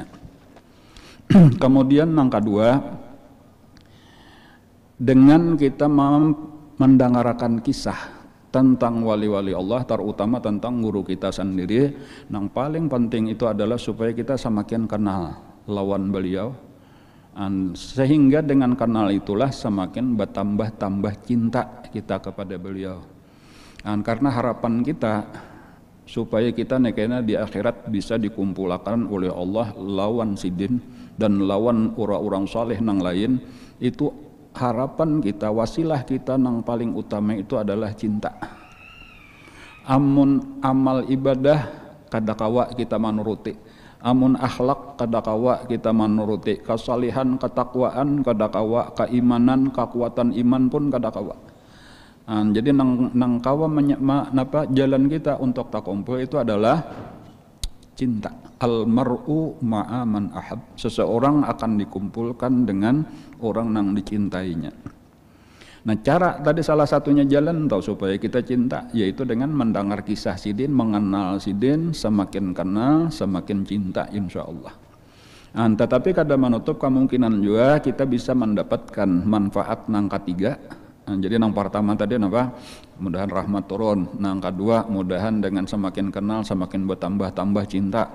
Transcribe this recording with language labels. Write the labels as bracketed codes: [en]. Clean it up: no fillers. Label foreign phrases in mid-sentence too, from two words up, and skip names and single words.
[id] Kemudian yang kedua, dengan kita mendengarkan kisah tentang wali-wali Allah, terutama tentang guru kita sendiri, yang paling penting itu adalah supaya kita semakin kenal lawan beliau, sehingga dengan kenal itulah semakin bertambah-tambah cinta kita kepada beliau. Karena harapan kita supaya kita nekena di akhirat bisa dikumpulkan oleh Allah lawan sidin dan lawan orang-orang saleh nang lain, itu harapan kita, wasilah kita nang paling utama itu adalah cinta. [bjn] Amun amal ibadah kadakawa kita menuruti, amun akhlak kadakawa kita menuruti, kesalihan, ketakwaan kadakawa, keimanan, kekuatan iman pun kadakawa. Jadi nang kawa napa jalan kita untuk tak kumpul itu adalah cinta. [ar] المرء مع من أحب. [id] Seseorang akan dikumpulkan dengan orang yang dicintainya. Nah, cara tadi salah satunya jalan tahu supaya kita cinta, yaitu dengan mendengar kisah sidin, mengenal sidin, semakin kenal semakin cinta insyaallah. Tetapi kada menutup kemungkinan juga kita bisa mendapatkan manfaat nang ketiga. Jadi nang pertama tadi apa? Mudahan rahmat turun. Nang kedua mudahan dengan semakin kenal semakin bertambah-tambah cinta.